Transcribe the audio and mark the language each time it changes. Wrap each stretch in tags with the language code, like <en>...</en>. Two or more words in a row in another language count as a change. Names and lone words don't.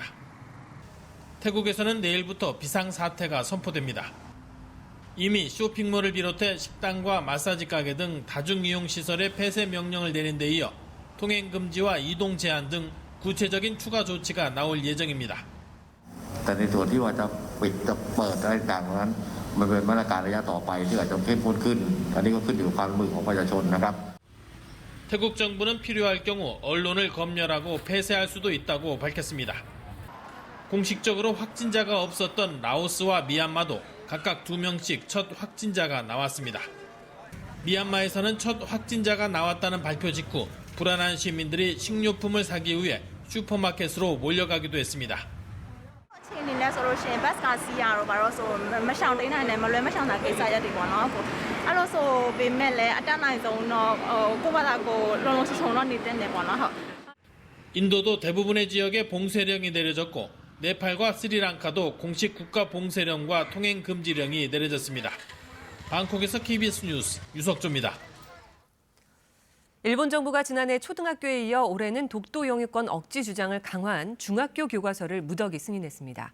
<ko>태국에서는 내일부터 비상사태가 선포됩니다. 이미 쇼핑몰을 비롯해 식당과 마사지 가게 등 다중이용시설의 폐쇄 명령을 내린 데 이어 통행금지와 이동 제한 등 구체적인 추가 조치가 나올 예정입니다.</ko> <th>แต่ในส่วนที่ว่าจะปิดจะเปิดอะไรต่างๆนั้นมันเป็นมาตรการระยะต่อไปที่อาจจะเข้มข้นขึ้นอันนี้ก็ขึ้นอยู่กับความร่วมมือของประชาชนนะครับ</th> <ko>태국 정부는 필요할 경우 언론을 검열하고 폐쇄할 수도 있다고 밝혔습니다. 공식적으로 확진자가 없었던 라오스와 미얀마도 각각 2명씩 첫 확진자가 나왔습니다. 미얀마에서는 첫 확진자가 나왔다는 발표 직후 불안한 시민들이 식료품을 사기 위해 슈퍼마켓으로 몰려가기도 했습니다.</ko> <my>အခြေအနေနဲ့ဆိုလို့ရှိရင်ဘတ်ကာစီရတော့ဘာလို့ဆိုမရှောင်တိန်နိုင်နဲ့မလွဲမရှောင်တာကိစ္စရက်တွေပေါ့နော်ကိုအဲ့လိုဆိုပေမဲ့လည်းအတက်နိုင်ဆုံးတော့ကိုယ့်ဘာသာကိုလုံလုံချုံတော့နေတဲ့နေပေါ့နော်ဟုတ်</my> <ko>인도도 대부분의 지역에 봉쇄령이 내려졌고 네팔과 스리랑카도 공식 국가 봉쇄령과 통행 금지령이 내려졌습니다. 방콕에서 KBS 뉴스 유석조입니다. 일본 정부가 지난해 초등학교에 이어 올해는 독도 영유권 억지 주장을 강화한 중학교 교과서를 무더기 승인했습니다.</ko>